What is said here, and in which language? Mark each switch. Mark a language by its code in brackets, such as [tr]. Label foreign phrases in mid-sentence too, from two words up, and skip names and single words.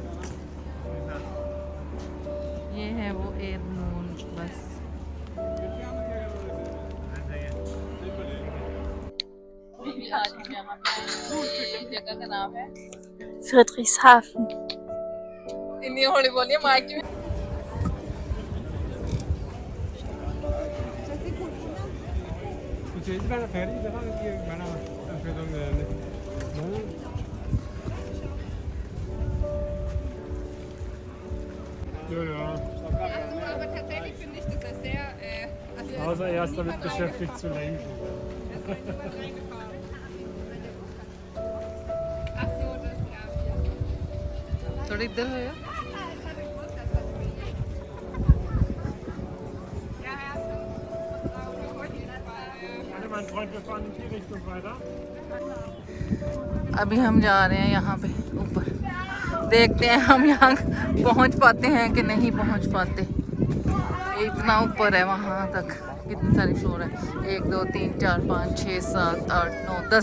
[hi] ये है वो एयरमून बस। जगह का नाम है Friedrichshafen। इतनी हौली बोलिए माइक में। [de] Ist meine fertig, dann habe ich meine Empfehlung Ja, ja. Aber tatsächlich finde ich, dass er sehr. Außer er ist damit beschäftigt zu lenken. Ach so, das ja. [hi] थोड़ी इधर हो या? [de] Mein Freund, wir fahren in die Richtung weiter. [hi] अभी हम जा रहे हैं यहाँ पे ऊपर, देखते हैं हम यहाँ पहुँच पाते हैं कि नहीं पहुँच पाते। इतना ऊपर है वहाँ तक। कितने सारे फ्लोर है, 1 2 3 4 5 6 7 8 9 10।